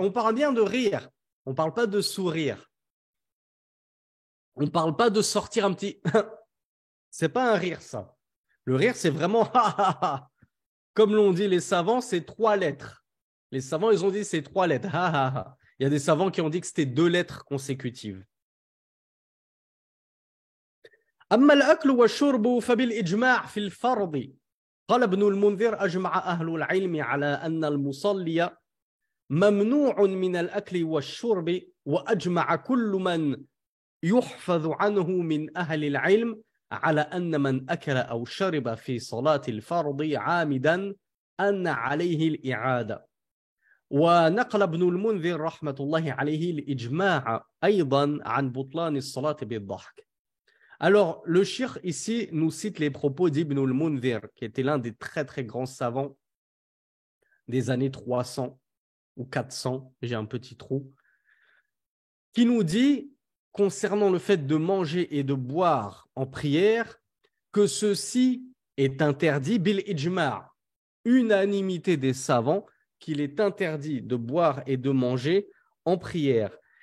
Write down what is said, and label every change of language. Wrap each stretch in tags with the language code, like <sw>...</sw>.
<fr>On parle bien de rire. On ne parle pas de sourire. On ne parle pas de sortir un petit. C'est pas un rire, ça. Le rire, c'est vraiment comme l'ont dit les savants, c'est 3 lettres. Les savants, ils ont dit c'est 3 lettres. Il y a des savants qui ont dit que c'était 2 lettres consécutives.</fr> <ar>أما الأكل والشرب فبالإجماع في الفرض قال ابن المنذر أجمع أهل العلم على أن المصلي ممنوع من الأكل والشرب وأجمع كل من يحفظ عنه من أهل العلم على أن من أكل أو شرب في صلاة الفرض عامدا أن عليه الإعادة. ونقل ابن المنذر رحمة الله عليه الإجماع أيضا عن بطلان الصلاة بالضحك.</ar> <fr>Alors, le cheikh ici nous cite les propos d'Ibn al-Mundhir, qui était l'un des très très grands savants des années 300 ou 400, j'ai un petit trou, qui nous dit, concernant le fait de manger et de boire en prière, que ceci est interdit bil ijma', unanimité des savants, qu'il est interdit de boire et de manger en prière.</fr>